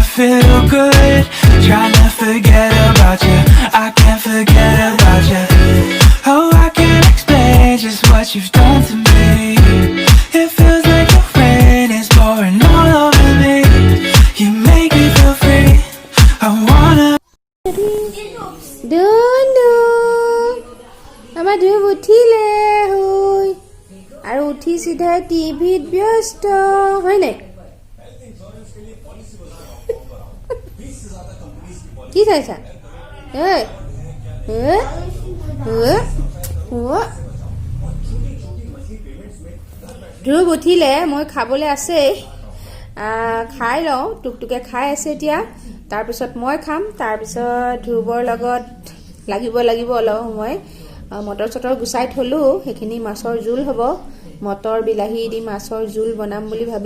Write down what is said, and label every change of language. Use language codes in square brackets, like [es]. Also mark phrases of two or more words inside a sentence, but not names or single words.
[en] feel good, trying to forget about you. I can't forget about you. Oh, I can't explain just what you've done to me. It feels like the rain is pouring all over me. You make me feel free. I wanna. [as] দুনু, আমা দুনু উঠিলে হয়. আৰু উঠি সিধা TV ব্যস্ত হয় নাই. কি চাইছা ধ্ৰুৱ উঠিলে মই খাবলৈ আছে খাই লওঁ টুকটুকে খাই আছে এতিয়া তাৰপিছত মই খাম তাৰপিছত ধ্ৰুৱৰ লগত লাগিব অলপ সময় মটৰ চটৰ গুচাই থলো সেইখিনি মাছৰ জোল হ'ব মটৰ বিলাহী দি মাছৰ জোল বনাম বুলি ভাবি